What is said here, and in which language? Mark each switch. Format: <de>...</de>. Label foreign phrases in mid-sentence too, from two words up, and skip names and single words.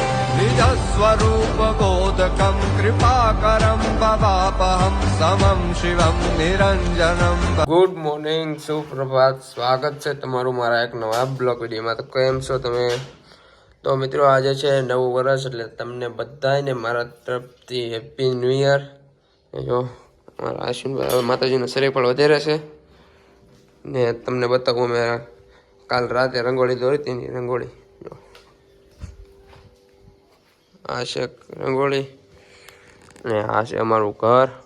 <sa>निजस्वरूपबोधकं कृपाकरं भवापहं समं शिवं निरञ्जनं।</sa> <en>Good morning,</en> <hi>सुप्रभात,</hi> <gu>स्वागत છે તમારું મારા એક નવા બ્લોગ વિડીયોમાં। તો કેમ છો તમે? તો મિત્રો આજે છે નવું વર્ષ, એટલે તમને બધાને મારા તરફથી</gu> <en>Happy New Year.</en> <gu>જો મારા આશીર્વાદ માતાજીનો શરીર પણ વધારે છે ને તમને બતાવું મેં કાલ રાતે રંગોળી દોરી હતી ને રંગોળી જો આ છે રંગોળી ને આ છે અમારું ઘર।</gu>